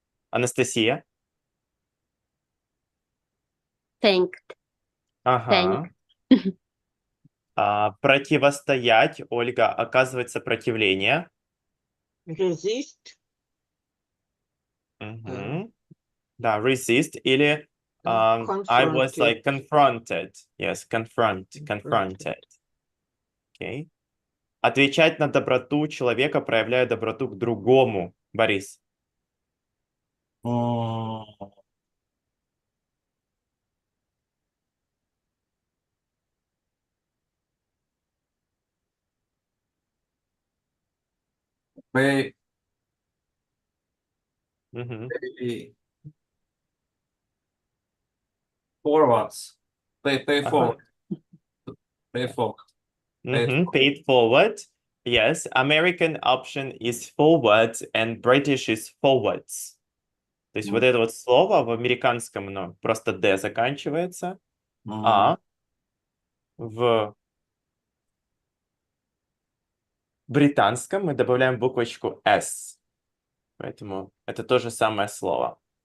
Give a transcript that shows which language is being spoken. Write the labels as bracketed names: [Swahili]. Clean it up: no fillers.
[Russian] Анастасия? [English] Thanked. [Russian] Ага. Противостоять, Ольга, оказывать сопротивление. [English] Resist. Да, resist или I was like confronted. Yes, confronted. Okay. [Russian] Отвечать на доброту человека, проявляя доброту к другому. Борис. [English] Pay forwards. Pay forward. Pay forward. Paid forward. Yes, American option is forward and British is forwards. [Russian] То есть вот это вот слово в американском, оно просто D заканчивается, а в британском мы добавляем буквочку S. Поэтому это то же самое слово.